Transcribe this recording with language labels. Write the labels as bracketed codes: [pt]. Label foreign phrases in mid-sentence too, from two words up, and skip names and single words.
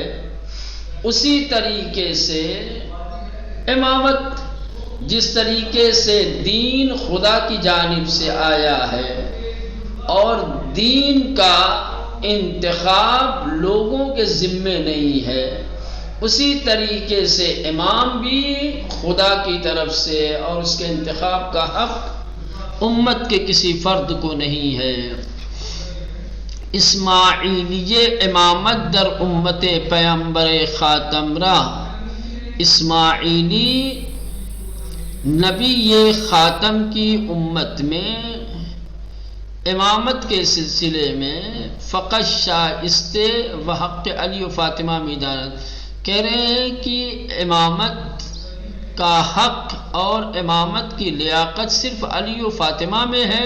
[ur] اسی طریقے سے امامت، جس طریقے سے دین خدا کی جانب سے آیا ہے اور دین کا انتخاب لوگوں کے ذمے نہیں ہے، اسی طریقے سے امام بھی خدا کی طرف سے، اور اس کے انتخاب کا حق امت کے کسی فرد کو نہیں ہے۔ [fa] اسماعیلی امامت در امت پیغمبر خاتم را، [ur] اسماعیلی نبی خاتم کی امت میں امامت کے سلسلے میں [fa] فقط شائستہ و حق علی و فاطمہ میدانت [ur] کہہ رہے ہیں کہ امامت کا حق اور امامت کی لیاقت صرف علی و فاطمہ میں ہے۔